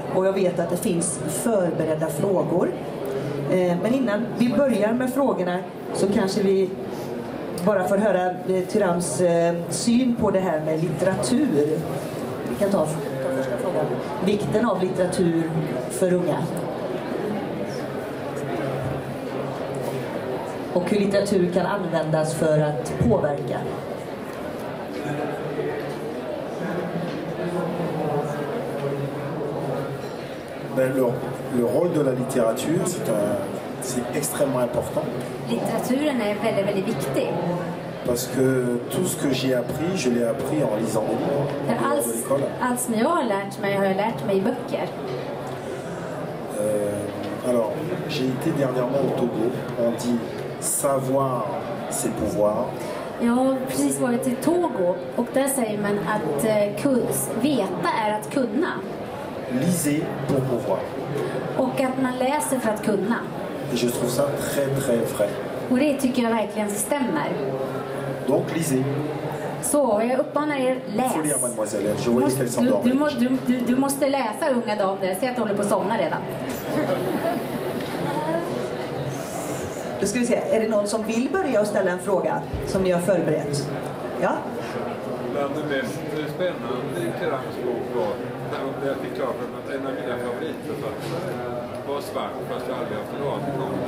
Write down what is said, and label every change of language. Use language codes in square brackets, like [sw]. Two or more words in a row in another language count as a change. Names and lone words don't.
[sv] Och jag vet att det finns förberedda frågor. Men innan vi börjar med frågorna så kanske vi bara får höra Thyrams syn på det här med litteratur. Vi kan ta första frågan. Vikten av litteratur för unga. Och hur litteratur kan användas för att påverka. [fr] Le rôle de la littérature, c'est extrêmement important. [sv] Litteraturen är väldigt, väldigt viktig. [fr] Parce que tout ce que j'ai appris, je l'ai appris en lisant des livres. [sv] Allt som jag har lärt mig har jag lärt mig i böcker. [fr] Alors, j'ai été dernièrement au Togo. On dit savoir, c'est pouvoir. [sv] Jag har precis varit i Togo och där säger man att veta är att kunna. [fr] Lisez pour pouvoir. [sv] Och att man läser för att kunna. [fr] Et je trouve ça très très vrai. [sv] Och det tycker jag verkligen stämmer. [fr] Donc lisez. [sv] Så jag uppmanar er, läs. [fr] Faut lire, mademoiselle. Je voyais qu'elle s'endormait. [sv] Du måste läsa, unga dam. Jag ser att du håller på att somna redan. Då ska vi se, är det någon som vill börja och ställa en fråga som ni har förberett? Ja? Bland det mest spännande i Thyrams bok var när jag fick klart för mig att en av mina favoritförfattare var svart, fast jag aldrig haft en aning om det.